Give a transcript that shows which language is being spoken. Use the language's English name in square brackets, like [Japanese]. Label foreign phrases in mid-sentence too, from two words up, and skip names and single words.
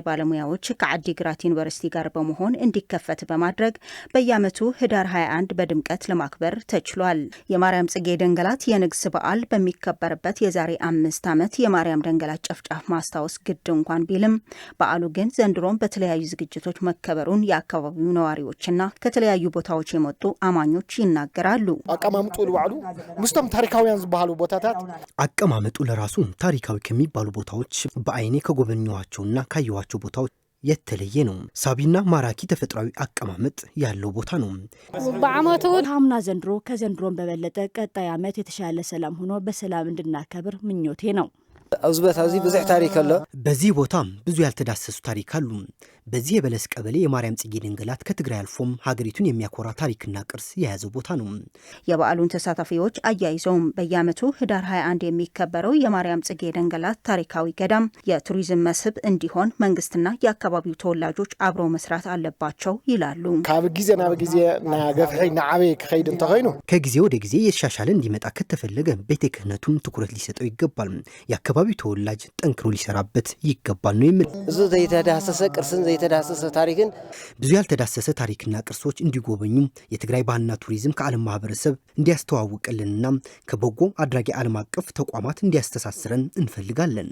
[Amharic] ባለሙያዎች ከአዲግራት ዩኒቨርሲቲ ጋር በመሆን እንዲከፈት በማድረግ በየዓመቱ ህዳር 21 በድምቀት ለማክበር ተችሏል። የማርያም ጽጌ ደንገላት የንግስ በዓል በሚከበርበት የዛሬ 5 ዓመት የማርያም ደንገላት ጨፍጫፍ ማስታወስ ግድ እንኳን ቢልም በዓሉ ግን ዘንድሮም በተለያዩ ዝግጅቶች መከበሩን የአካባቢው ነዋሪዎችና ከተለያዩ ቦታዎች የመጡ አማኞች ይናገራሉ። [Tigrinya] አቀማመጡ ለበዓሉ ሙስቶም ታሪካውያን ዝበሃሉ ቦታታት [Amharic] አቀማመጡ ለራሱ ታሪካዊ ከሚባሉ ቦታዎች በአይኔ ከጎበኘዋቸውና ካየዋቸው ቦታዎች የተለየ ነው። ሳቢና ማራኪ ተፈጥሯዊ አቀማመጥ ያለው ቦታ ነው። በአመቱ አምና ዘንድሮ ከዘንድሮም በበለጠ ቀጣይ ዓመት የተሻለ ሰላም ሆኖ በሰላም እንድናከብር ምኞቴ ነው። ብዙ ታሪክ አለ። በዚህ ቦታ ብዙ ያልተዳሰሱ ታሪክ አሉ። በዚህ የበለስ ቀበሌ የማርያም ጽጌ ደንገላት ከትግራይ አልፎም ሀገሪቱን የሚያኮራ ታሪክና ቅርስ የያዘ ቦታ ነው። የበዓሉን ተሳታፊዎች አያይዘውም በየዓመቱ ህዳር 21 የሚከበረው የማርያም ጽጌ ደንገላት ታሪካዊ ገዳም የቱሪዝም መስህብ እንዲሆን መንግስትና የአካባቢው ተወላጆች አብረው መስራት አለባቸው ይላሉ። [Tigrinya] ካብ ጊዜ ናብ ጊዜ ናገፍሒ ናዓበይ ክኸይድ እንተኾይኑ [Amharic] ከጊዜ ወደ ጊዜ የተሻሻለ እንዲመጣ ከተፈለገ ቤተ ክህነቱም ትኩረት ሊሰጠው ይገባል። የአካባቢው ተወላጅ ጠንክሮ ሊሰራበት ይገባል ነው የሚል [Tigrinya] ብዙ ዘይተዳሰሰ ቅርስን ዘይተዳሰሰ ታሪክን [Amharic] ብዙ ያልተዳሰሰ ታሪክና ቅርሶች እንዲጎበኙ የትግራይ ባህልና ቱሪዝም ከዓለም ማህበረሰብ እንዲያስተዋውቅልንና ከበጎ አድራጊ ዓለም አቀፍ ተቋማት እንዲያስተሳስረን እንፈልጋለን።